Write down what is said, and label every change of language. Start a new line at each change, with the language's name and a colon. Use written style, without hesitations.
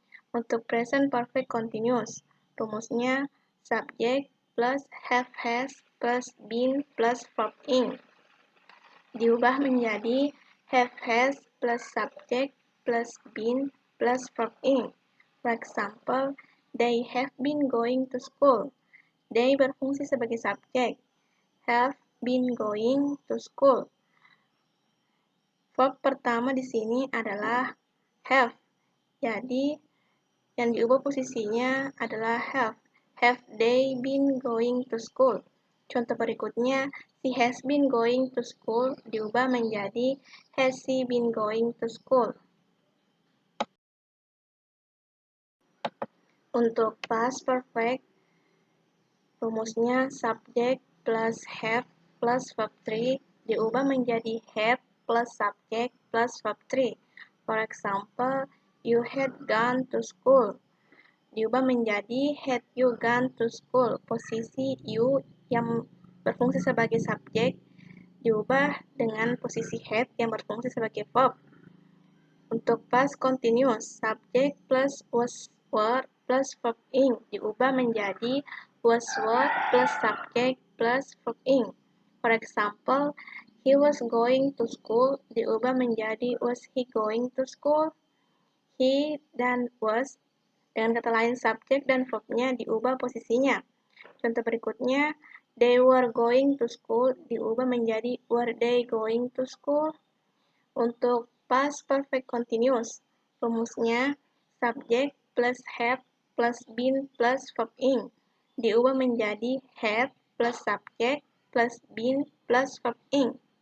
Indonesian: Untuk present perfect continuous, rumusnya subject plus have has plus been plus verb ing diubah menjadi have has plus subject plus been plus verb ing.
English: For example, they have been going to school.
Indonesian: They berfungsi sebagai subjek.
English: Have been going to school.
Indonesian: Verb pertama di sini adalah have. Jadi, yang diubah posisinya adalah have.
English: Have they been going to school?
Indonesian: Contoh berikutnya,
English: she has been going to school
Indonesian: diubah menjadi
English: has she been going to school.
Indonesian: Untuk past perfect, rumusnya subject plus have plus verb 3 diubah menjadi have plus subject plus verb 3.
English: For example, you had gone to school.
Indonesian: Diubah menjadi
English: had you gone to school.
Indonesian: Posisi you yang berfungsi sebagai subjek diubah dengan posisi had yang berfungsi sebagai verb. Untuk past continuous, subject plus was were plus verb ing diubah menjadi was were plus subject plus verb ing.
English: For example, he was going to school
Indonesian: diubah menjadi
English: was he going to school.
Indonesian: He dan was dengan kata lain subjek dan verbnya diubah posisinya. Contoh berikutnya,
English: they were going to school
Indonesian: diubah menjadi
English: were they going to school.
Indonesian: Untuk past perfect continuous, rumusnya subject plus have plus been plus verb ing diubah menjadi have plus subject plus been plus verb ing.